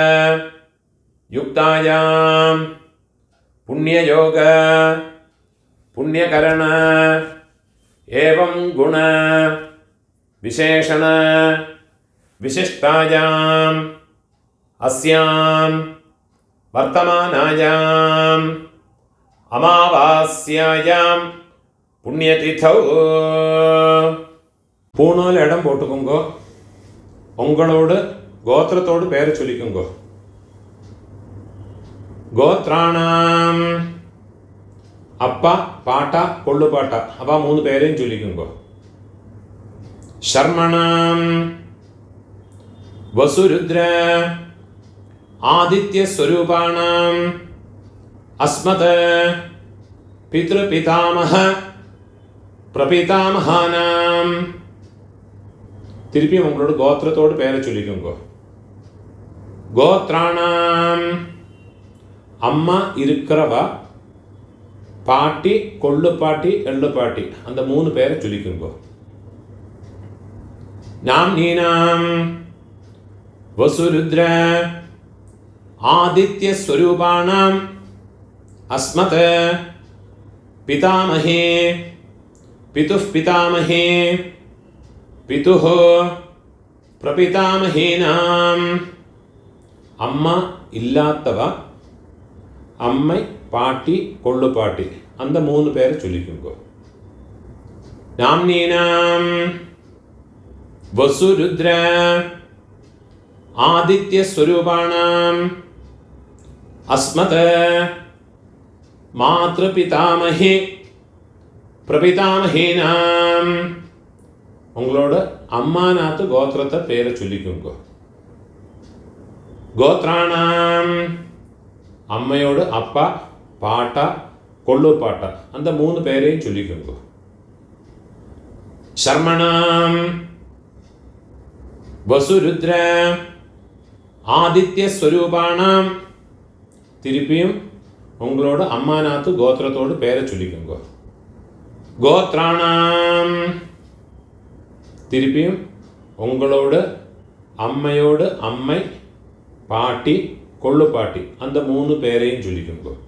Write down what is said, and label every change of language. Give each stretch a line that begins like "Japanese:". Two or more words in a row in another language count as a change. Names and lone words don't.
Sanskrit: युक्तायां पुण्ययोग पुण्यकरण एवं गुण विशेषण विशिष्टायां अस्यां वर्तमानायां अमावास्यायां पुण्यतिथौ
Tamil: பூணூல் இடம் போட்டுக்கோங்கோ. உங்களோடு கோத்திரத்தோடு பேரை சொல்லிக்கோங்கோ. கோத்ராணாம் அப்பா பாட்டா கொள்ளு பாட்டா அவ 3 பேரையும் சொல்லிக்கோங்கோ.
Sanskrit: शर्मणां वसुरुद्र आदित्य स्वरूपाणां अस्मत् पितृपितामह प्रपितामहानां
Tamil: திருப்பி உங்களோட கோத்திரத்தோடு பேரை சொல்லிக்கோங்க. கோத்ராணாம் அம்மா இருக்கிறவா பாட்டி கொள்ளு பாட்டி எள்ளு பாட்டி அந்த 3 பேரை சொல்லிக்கோங்க.
Sanskrit: नाम्नीनां वसुरुद्र आदित्य स्वरूपाणां अस्मत् पितामहे पितुः पितामहे पितुः प्रपितामहेनां
Tamil: அம்மா இல்லாத்தவ அம்மை பாட்டி கொள்ளு பாட்டி அந்த 3 பேரை சொல்லிக்கோங்க.
Sanskrit: नाम्नीनां वसुरुद्र आदित्य स्वरूपाणां अस्मत् मातृपितामहे प्रपितामहेनां
Tamil: உங்களோட அம்மாநாத்து கோத்திரத்தை பேரை சொல்லிக்கோங்க. கோத்ராணாம் அம்மையோட அப்பா பாட்டா கொள்ளூர் பாட்டா அந்த 3 பேரையும் சொல்லிக்கோங்க.
Sanskrit: शर्मणां वसुरुद्र आदित्य स्वरूपाणां
Tamil: திருப்பியும் உங்களோட அம்மாநாத்து கோத்திரத்தோடு பேரை சொல்லிக்கோங்க. கோத்ராணாம். திருப்பியும் உங்களோடு அம்மையோடு அம்மை, பாட்டி, கொள்ளு பாட்டி, அந்த 3 பேரையும் சொல்லிக்கோங்க.